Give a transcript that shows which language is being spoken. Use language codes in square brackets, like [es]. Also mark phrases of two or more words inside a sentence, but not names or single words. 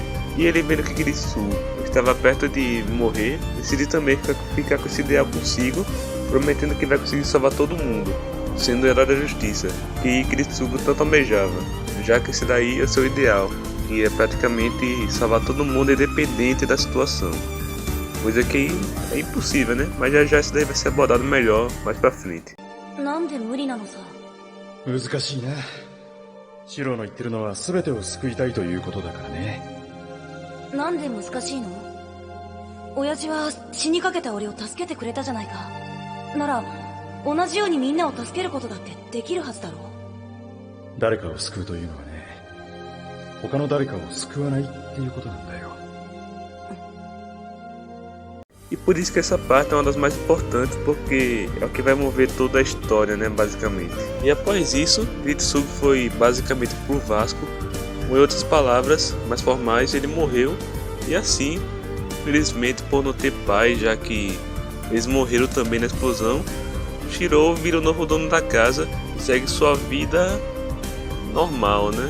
[pt] E ele, vendo que Kiritsugu estava perto de morrer, decidiu também ficar com esse ideal consigo, prometendo que vai conseguir salvar todo mundo, sendo o Herói da Justiça, que Kiritsugu tanto almejava, já que esse daí é o seu ideal, que é praticamente salvar todo mundo independente da situação. Coisa que é impossível, né? Mas já isso daí vai ser abordado melhor mais pra frente. [ja] 難しいね。シロの言ってるのは全てを救いたいということだからね。なんで難しいの？親父は死にかけた俺を助けてくれたじゃないか。なら同じようにみんなを助けることだってできるはずだろう。誰かを救うというのはね、他の誰かを救わないっていうことなんだよ。 [pt] E por isso que essa parte é uma das mais importantes, porque é o que vai mover toda a história, né, basicamente. E após isso, Kiritsugu foi basicamente pro Vasco, ou em outras palavras mais formais, ele morreu. E assim, infelizmente por não ter pai, já que eles morreram também na explosão, Shirou vira o novo dono da casa e segue sua vida normal, né?